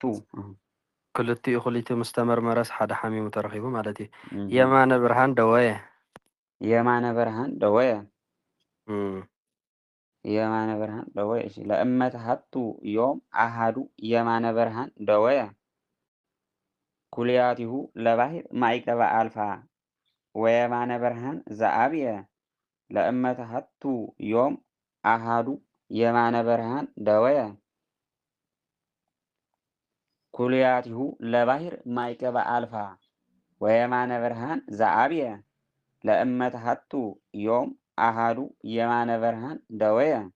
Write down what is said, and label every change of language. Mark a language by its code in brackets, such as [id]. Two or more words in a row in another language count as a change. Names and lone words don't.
[ti] ክልቲኡ ክልቲኡ ምስ ተመርመረስ ሓደ ሓሚሙ ተረኺቡ ማለት እዩ [gez] የማነ ብርሃን ደወየ የማነ ብርሃን ደወየ የማነ ብርሃን ደወየ እሺ ለእመተሃቱ ዮም አሃዱ የማነ ብርሃን ደወየ ኩልያቲሁ ለባህር ማዕቀበ አልፋ ወየማነ ብርሃን ዘአብየ ለእመተሃቱ ዮም አሃዱ የማነ ብርሃን ደወየ ኩልያቲሁ ለባህር ማዕቀበ አልፋ ወየማነ ብርሃን ዘአብየ ለእመተሃቱ ዮም አሃዱ የማነ ብርሃን ደወየ